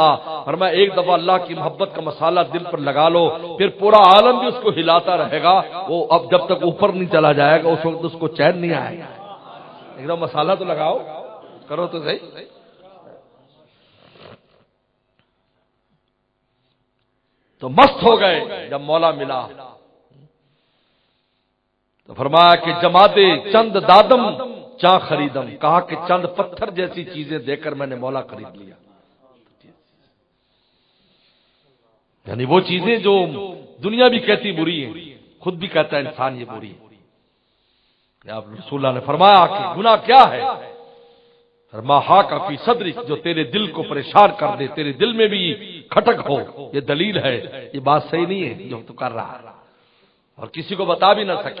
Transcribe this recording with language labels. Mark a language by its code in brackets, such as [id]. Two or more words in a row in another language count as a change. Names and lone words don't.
[ur] فرمایا ایک دفعہ اللہ کی محبت کا مسالہ دل پر لگا لو، پھر پورا عالم بھی اس کو ہلاتا رہے گا، وہ اب جب تک اوپر نہیں چلا جائے گا اس وقت اس کو چین نہیں آئے گا۔ ایک دم مسالہ تو لگاؤ، کرو تو صحیح۔ تو مست ہو گئے جب مولا ملا، تو فرمایا کہ [fa] جمادے چند دادم چاں خریدم، [ur] کہا کہ چند پتھر جیسی چیزیں دے کر میں نے مولا خرید لیا۔ یعنی وہ چیزیں جو دنیا بھی کہتی بری ہیں، خود بھی کہتا ہے انسان یہ بری ہے۔ آپ رسول اللہ نے فرمایا کہ گناہ کیا ہے؟ فرمایا [ar] ہا کا فی صدری، [ur] جو تیرے دل کو پریشان کر دے، تیرے دل میں بھی کھٹک ہو، یہ دلیل ہے، یہ بات صحیح نہیں ہے جو تو کر رہا ہے، اور کسی کو بتا بھی نہ سکے۔